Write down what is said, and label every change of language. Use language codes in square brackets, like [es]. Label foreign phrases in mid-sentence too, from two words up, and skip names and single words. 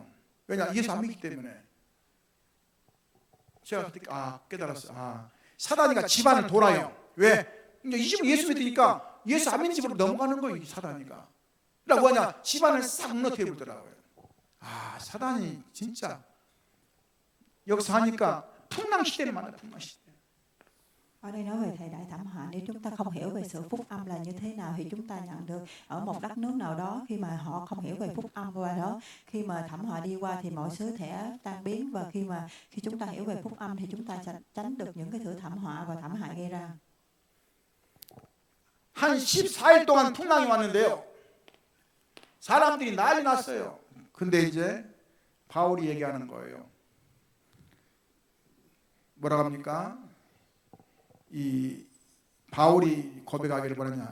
[ko] 왜냐? 예수 안 믿기 때문에. 제가 그때 깨달았어요. 사단이가 집안을 돌아요. 왜? 이제 이 집은 예수 믿으니까 예수 안 믿는 집으로 넘어가는 거예요. 사단이가. 그러니까 뭐냐? 집안을 싹 무너뜨려 버리더라고요. 사단이 진짜 여기서 하니까 풍랑시대를 만나. 풍랑시대. [vi] Ở đây nói về thời đại thảm họa, nếu chúng ta không hiểu về sự phúc âm là như thế nào thì chúng ta nhận được ở một đất nước nào đó khi mà họ không hiểu về phúc âm qua đó, khi mà thảm họa đi qua thì mọi thứ sẽ tan biến, và khi chúng ta hiểu về phúc âm thì chúng ta sẽ tránh được những cái thứ thảm họa và thảm hại gây ra. [ko] 한 14일 동안 풍랑이 왔는데요. 사람들이 난리 났어요. 근데 이제 바울이 얘기하는 거예요. 뭐라고 합니까? 이 바울이 고백하기를 뭐냐냐?